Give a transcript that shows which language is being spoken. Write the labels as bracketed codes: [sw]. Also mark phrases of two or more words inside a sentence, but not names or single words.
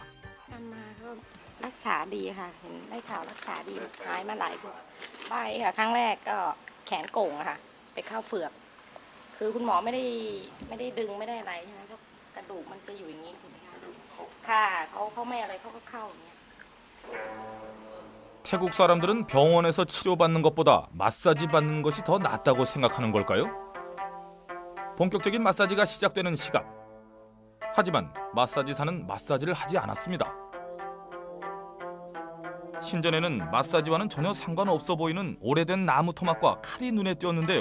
[th] รักษาดีค่ะเห็นได้ข่าวรักษาดีหายมาหลายใบค่ะครั้งแรกก็แขนโก่งค่ะไปเข้าเฝือกคือคุณหมอไม่ได้ดึงไม่ได้อะไรใช่ไหมเพราะกระดูกมันจะอยู่อย่างนี้ถูกไหมคะค่ะเขาไม่อะไรเขาก็เข้าอย่างเงี้ย [ko] 태국 사람들은 병원에서 치료받는 것보다 마사지 받는 것이 더 낫다고 생각하는 걸까요? 본격적인 마사지가 시작되는 시각. 하지만 마사지사는 마사지를 하지 않았습니다. 신전에는 마사지와는 전혀 상관없어 보이는 오래된 나무 토막과 칼이 눈에 띄었는데요.